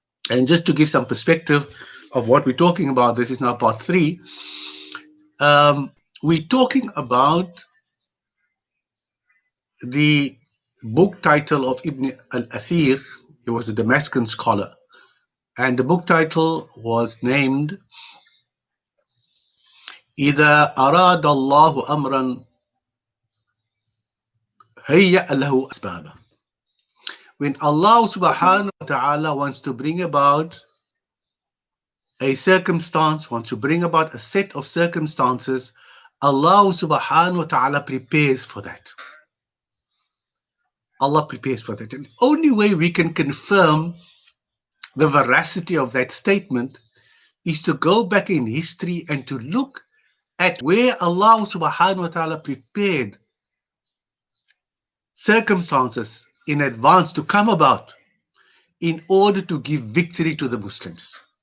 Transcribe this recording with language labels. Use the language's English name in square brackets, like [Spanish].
[English] And just to give some perspective of what we're talking about, this is now part 3. We're talking about the book title of Ibn al-Athir. He was a Damascus scholar. And the book title was named [Arabic] إذا أراد الله أمرا هيأ له أسبابه. [English] When Allah subhanahu wa ta'ala wants to bring about a circumstance, wants to bring about a set of circumstances, Allah subhanahu wa ta'ala prepares for that. Allah prepares for that. And the only way we can confirm the veracity of that statement is to go back in history and to look at where Allah subhanahu wa ta'ala prepared circumstances in advance to come about in order to give victory to the Muslims.